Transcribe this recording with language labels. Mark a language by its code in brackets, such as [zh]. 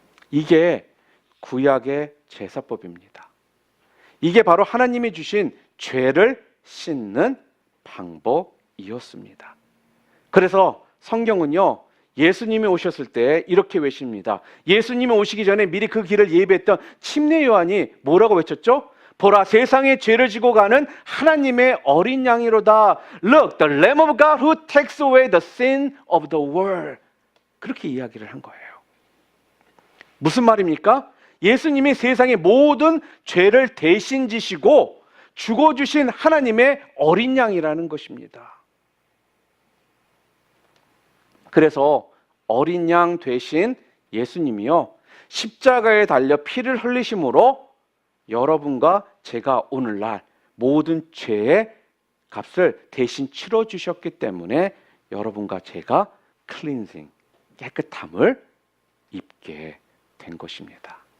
[ko] 이게 구약의 제사법입니다. 이게 바로 하나님이 주신 죄를 씻는 방법이었습니다. 그래서 성경은요, 예수님이 오셨을 때 이렇게 외칩니다. 예수님이 오시기 전에 미리 그 길을 예비했던 침례 요한이 뭐라고 외쳤죠? 보라, 세상의 죄를 지고 가는 하나님의 어린 양이로다. [en] Look, the Lamb of God who takes away the sin of the world. [ko] 그렇게 이야기를 한 거예요. 무슨 말입니까? 예수님이 세상의 모든 죄를 대신 지시고 죽어주신 하나님의 어린 양이라는 것입니다. 그래서 어린 양 되신 예수님이요, 십자가에 달려 피를 흘리심으로 여러분과 제가 오늘날 모든 죄의 값을 대신 치러주셨기 때문에 여러분과 제가 클린징, 깨끗함을 입게 된 것입니다.